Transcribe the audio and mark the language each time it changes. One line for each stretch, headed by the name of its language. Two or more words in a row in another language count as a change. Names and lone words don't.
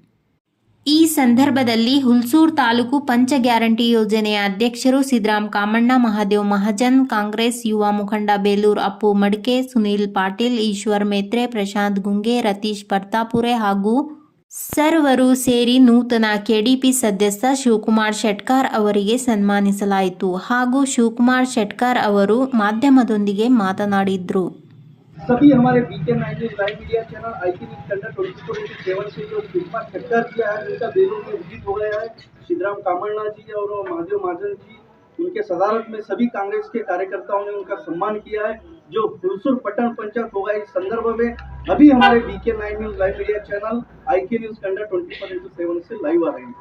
Kannada: ಈ ಸಂದರ್ಭದಲ್ಲಿ ಹುಲ್ಸೂರು ತಾಲೂಕು ಪಂಚ ಗ್ಯಾರಂಟಿ ಯೋಜನೆಯ ಅಧ್ಯಕ್ಷರು ಸಿದ್ರಾಮ್ ಕಾಮಣ್ಣ, ಮಹಾದೇವ್ ಮಹಾಜನ್, ಕಾಂಗ್ರೆಸ್ ಯುವ ಮುಖಂಡ ಬೇಲೂರು ಅಪ್ಪು ಮಡಿಕೆ, ಸುನೀಲ್ ಪಾಟೀಲ್, ಈಶ್ವರ್ ಮೇತ್ರೆ, ಪ್ರಶಾಂತ್ ಗುಂಗೆ, ರತೀಶ್ ಪರ್ತಾಪುರೆ ಹಾಗೂ ಸರ್ವರು ಸೇರಿ ನೂತನ ಕೆಡಿಪಿ ಸದಸ್ಯ ಶಿವಕುಮಾರ್ ಶೆಟ್ಕಾರ್ ಅವರಿಗೆ ಸನ್ಮಾನಿಸಲಾಯಿತು. ಹಾಗೂ ಶಿವಕುಮಾರ್ ಶೆಟ್ಕಾರ್ ಅವರು ಮಾಧ್ಯಮದೊಂದಿಗೆ ಮಾತನಾಡಿದರು.
Hindi: सभी हमारे बीके 9 न्यूज़ लाइव मीडिया चैनल आईटी न्यूज़ कंडक्ट 24/7 से जो शिवकुमार शक्कर जी है, उनका बेलूर में विजिट हो गया है. सिद्धराम कामण्णा जी और महादेव महाजन जी, उनके सदारत में सभी कांग्रेस के कार्यकर्ताओं ने उनका सम्मान किया है. जो हुलसूर पट्टन पंचायत होगा, इस संदर्भ में अभी हमारे बीके 9 न्यूज़ लाइव मीडिया चैनल आईके न्यूज़ कंडक्ट 24/7 से लाइव आ रही है.